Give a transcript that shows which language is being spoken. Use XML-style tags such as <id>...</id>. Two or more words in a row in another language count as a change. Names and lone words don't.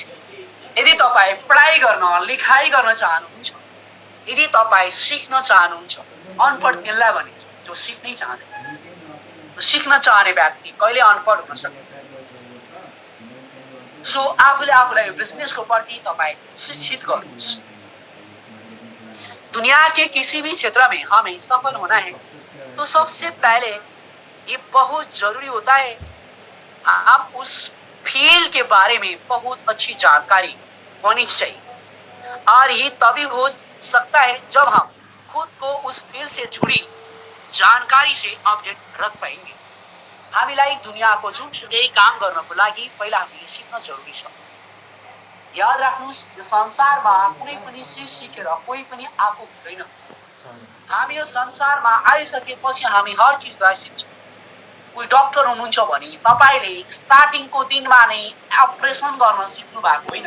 <ne>यदि तपाईँ पढाइ गर्न लेखाइ गर्न चाहनुहुन्छ, यदि तपाईँ सिक्न चाहनुहुन्छ, अनपढ त्यसलाई भनिन्छ जो सिक्नै चाहँदैन। सिक्न चाहने व्यक्ति कहिले अनपढ हुन सक्दैन। सो आफूले आफूलाई यो बिजनेसको प्रति तपाईँ शिक्षित गर्नुहोस्।</ne> <hi>दुनिया के किसी भी क्षेत्र में हमें सफल होना है तो सबसे पहले ये बहुत जरूरी होता है आप उस फील्ड के बारे में बहुत अच्छी जानकारी होनी चाहिए, और ये तभी हो सकता है जब हम खुद को उस फील्ड से जुड़ी जानकारी से अपडेट रख पाएंगे।</hi> <ne>हामीलाई दुनियाको जुनसुकै काम गर्नको लागि पहिला हामीले सिक्न जरुरी छ। याद राख्नुस्, यो संसारमा कुनै पनि चिज सिकेर कोही पनि आएको हुँदैन। हामी यो संसारमा आइसकेपछि हामी हर चिजलाई सिक्छौँ। कोही डाक्टर हुनुहुन्छ भने तपाईले स्टार्टिङको दिनमा नै अपरेसन गर्न सिक्नु भएको होइन।</ne>